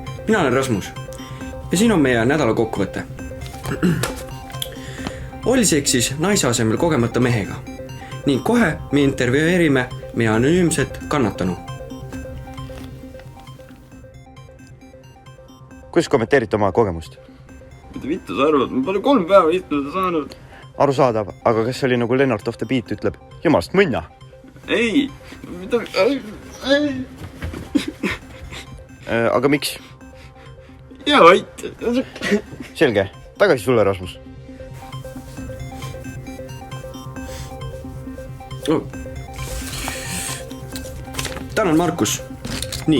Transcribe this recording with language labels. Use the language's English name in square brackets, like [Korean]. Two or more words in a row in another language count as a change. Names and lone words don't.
[Estonian] mina olen Rasmus ja siin on meie nädala kokkuvõte. Oli seksis naise asemel kogemata mehega ning kohe me intervjueerime meie anonüümset kannatanu. Kuidas kommenteerite oma kogemust? Mida vittu sa arvad? Ma pole 3 päeva istuda saanud. Arusaadav, aga kas see oli nagu Lennart of the Beat ütleb? Jumalast mõnna! Ei! Mida? Ei! Aga miks? Ja vait! Selge, tagasi sulle, Rasmus. Tänan, Markus. Nii.